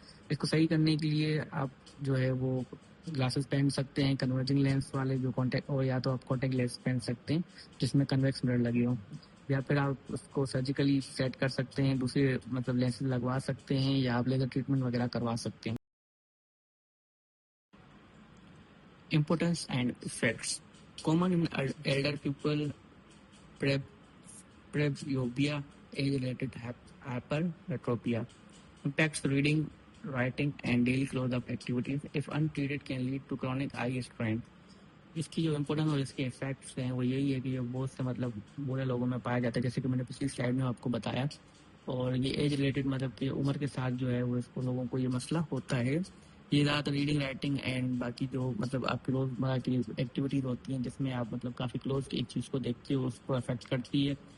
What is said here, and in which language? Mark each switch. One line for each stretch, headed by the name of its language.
Urdu: اس کو صحیح کرنے کے لیے آپ جو ہے وہ گلاسز پہن سکتے ہیں کنورجنگ لینس والے جو کانٹیکٹ، اور یا تو آپ کانٹیکٹ لینس پہن سکتے ہیں جس میں کنویکس مرر لگے ہوں، یا پھر آپ اس کو سرجیکلی سیٹ کر سکتے ہیں، دوسری مطلب لینسز لگوا سکتے ہیں یا آپ لیزر ٹریٹمنٹ وغیرہ کروا سکتے ہیں.
English: Importance and effects. Common in elder people presbyopia, age-related hypermetropia. Impacts reading, writing, and daily close-up activities. If untreated, can lead to chronic eye strain.
Urdu: اس کی جو امپورٹنس اور اس کے افیکٹس ہیں وہ یہی ہے کہ یہ بہت سے مطلب بوڑھے لوگوں میں پایا جاتا ہے، جیسے کہ میں نے پچھلی سلائڈ میں آپ کو بتایا. اور یہ ایج ریلیٹڈ مطلب کہ عمر کے ساتھ جو ہے وہ اس کو لوگوں کو یہ مسئلہ ہوتا ہے. یہ زیادہ تر ریڈنگ، رائٹنگ اینڈ باقی جو مطلب آپ کی روزمرہ کی ایکٹیویٹیز ہوتی ہیں جس میں آپ مطلب کافی کلوز ایک چیز کو دیکھتے ہو اس کو افیکٹ کرتی ہے.